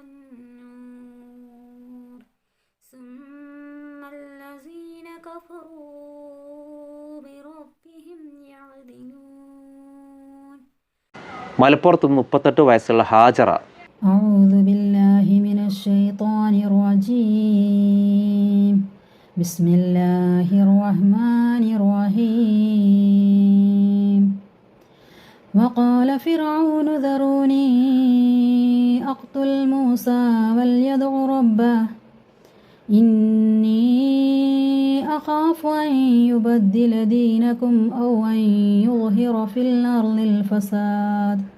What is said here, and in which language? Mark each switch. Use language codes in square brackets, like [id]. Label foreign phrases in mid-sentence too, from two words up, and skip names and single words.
[ar] والنور ثم الذين كفروا بربهم يعدلون. [ml] മലപ്പുറത്ത് നിന്ന് 38 വയസ്സുള്ള ഹാജറ. [ar] أعوذ بالله من الشيطان الرجيم بسم الله الرحمن الرحيم وقال فرعون ذروني أقتل موسى وليدع ربه إني أخاف أن يبدل دينكم أو أن يظهر في الأرض الفساد.